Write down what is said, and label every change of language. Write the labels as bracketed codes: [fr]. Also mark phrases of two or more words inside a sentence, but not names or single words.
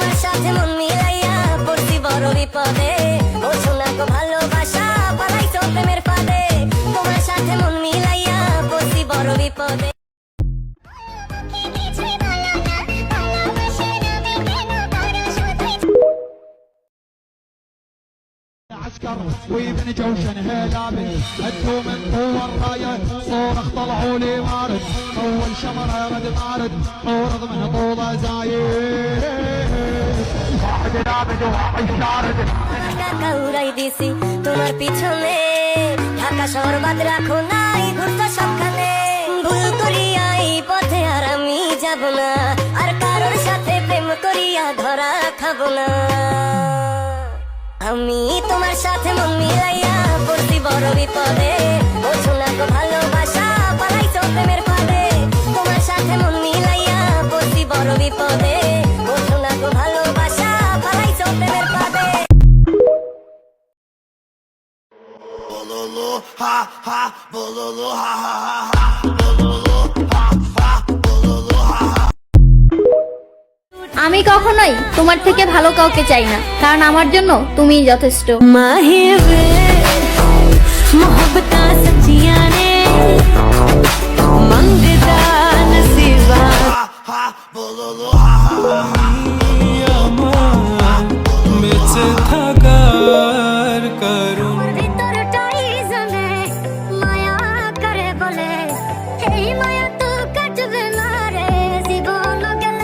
[bn] সাথে মন মিলাইয়া পড়ছি বড় বিপদে, বোঝো না গো ভালোবাসা পালাইছো প্রেমের ফাঁদে। তোমার সাথে মন মিলাইয়া পড়ছি বড় বিপদে। [ar] عسكر وابن جوشن هلابي هدوا من قوة الراية صورخ طلعوا لي مارد اول شمرة رد مارد عورض من طولة زايد واحد لابد وواحد شارد [bn] টাকা উড়াই দিছি তোমার পিছনে, ঢাকা শহর বাদ রাখো নাই ঘুরতো সবখানে। ভুল করিয়া এই পথে আর আমি যাব না, আর কারোর সাথে প্রেম করিয়া ধরা খাবো না। আমি তোমার সাথে মন মিলাইয়া পড়ছি বড় বিপদে, বোঝো না গো ভালোবাসা পালাইছো প্রেমের ফাঁদে। তোমার সাথে মন মিলাইয়া পড়ছি বড় বিপদে, বোঝো না গো ভালোবাসা পালাইছো প্রেমের ফাঁদে। Bololo ha ha, bololo ha ha ha, bololo ha ha, bololo ha ha। আমি কখনোই তোমার থেকে ভালো কাউকে চাই না, কারণ আমার জন্য তুমিই যথেষ্ট। [pa] ਮਾਹਿਬੇ ਮੋਹੱਬਤ ਸੱਚੀਆਂ ਨੇ ਮੰਗਦਾ ਨਸੀਬਾ Ha ha, bololo ha ha ha। [bn] বেঁচে থাকার কারণ ভিতরটাই জানে মায়া করে বলে, এই মায়া তো কাটবে না রে জীবন গেলে।